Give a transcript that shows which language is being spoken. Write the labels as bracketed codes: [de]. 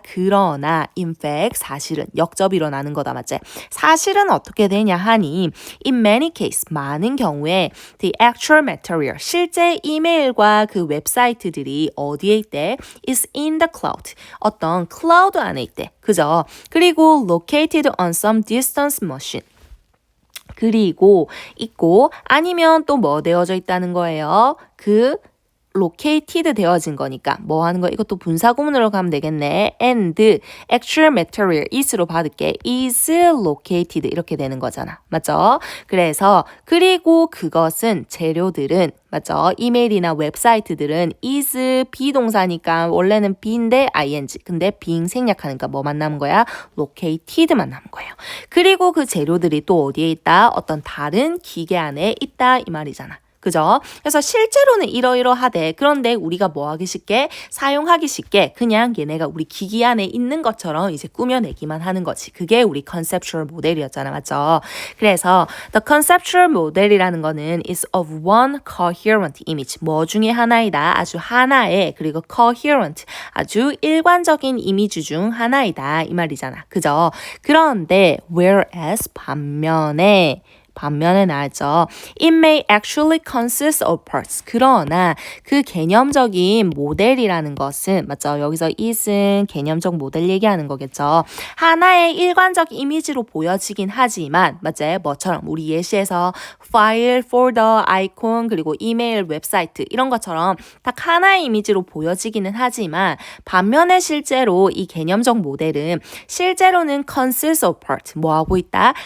[ko] 그러나 [en] in fact [ko] 사실은 역접이 일어나는 거다. 맞지? 사실은 어떻게 되냐 하니 [en] in many case [ko] 많은 경우에 [en] the actual material [ko] 실제 이메일과 그 웹사이트들이 어디에 있대? [en] is in the cloud. [ko] 어떤 클라우드 안에 있대. 그죠? [en] 그리고 located on some distance machine. [ko] 그리고 있고 아니면 또 뭐 되어져 있다는 거예요. 그 located 되어진 거니까 뭐 하는 거 이것도 분사구문으로 가면 되겠네. [en] and actual material is [ko] 로 받을게. [en] is located [ko] 이렇게 되는 거잖아. 맞죠? 그래서 그리고 그것은 재료들은 맞죠? 이메일이나 웹사이트들은 is 비동사니까 원래는 be인데 ing. 근데 being 생략하니까 뭐만 남은 거야? located만 남은 거예요. 그리고 그 재료들이 또 어디에 있다? 어떤 다른 기계 안에 있다 이 말이잖아. 그죠? 그래서 실제로는 이러이러하대. 그런데 우리가 뭐 하기 쉽게? 사용하기 쉽게 그냥 얘네가 우리 기기 안에 있는 것처럼 이제 꾸며내기만 하는 거지. 그게 우리 conceptual 모델이었잖아. 맞죠? 그래서 [en] the conceptual [ko] 모델이라는 거는 [en] is of one coherent image. [ko] 뭐 중에 하나이다. 아주 하나의 그리고 coherent. 아주 일관적인 이미지 중 하나이다. 이 말이잖아. 그죠? 그런데 whereas 반면에 나왔죠. [en] It may actually consist of parts. [ko] 그러나 그 개념적인 모델이라는 것은 맞죠? 여기서 is은 개념적 모델 얘기하는 거겠죠. 하나의 일관적 이미지로 보여지긴 하지만 맞지? 뭐처럼 우리 예시에서 파일, 폴더, 아이콘 그리고 이메일, 웹사이트 이런 것처럼 딱 하나의 이미지로 보여지기는 하지만 반면에 실제로 이 개념적 모델은 실제로는 [en] consist of parts. [ko] 뭐 하고 있다?